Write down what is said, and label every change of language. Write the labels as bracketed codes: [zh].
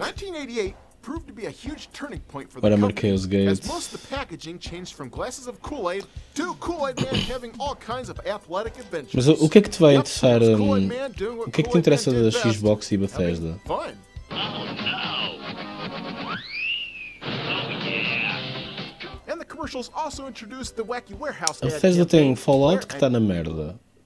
[en] 1988 proved to be a huge turning point for the company, as most of the packaging changed from glasses of Kool-Aid to Kool-Aid Man having all kinds of athletic adventures. [pt] Mas o que é que te vai interessar? O que é que te interessa da Xbox e Bethesda? [en] And the commercials also introduced the wacky warehouse [pt] A Bethesda tem Fallout que está na merda.